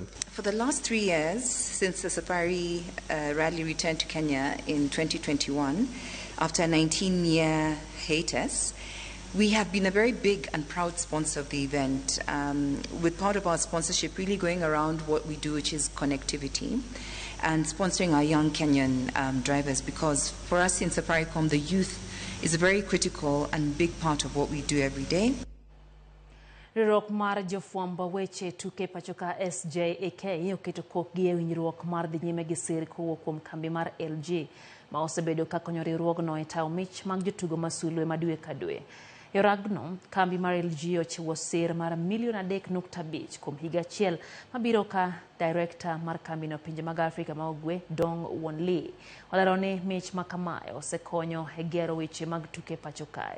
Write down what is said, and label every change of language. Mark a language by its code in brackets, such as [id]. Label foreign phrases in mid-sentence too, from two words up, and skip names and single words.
[en] For the last 3 years, since the Safari Rally returned to Kenya in 2021, after a 19-year hiatus, we have been a very big and proud sponsor of the event, with part of our sponsorship really going around what we do, which is connectivity, and sponsoring our young Kenyan drivers, because for us in Safaricom, the youth is a very critical and big part of what we do every day. [luo] Riwruok mar jofwambo weche tuke pachoka SJAK oketo kokgi e winjruok mar dhi nyime gi sir kowuok kuom kambi mar LG ma osebedo ka konyo riwruogno e tayo mich mag jotugo masulwe ma dwe ka dwe. E ragno, kambi mar LG ochiwo sir mar $3.5 kuom higa achiel mabiro ka director mar kambino pinje mag Afrika ma Ugwe Dong Wonli olero ni mich ma kamae osekonyo e gero weche mag tuke pacho kae.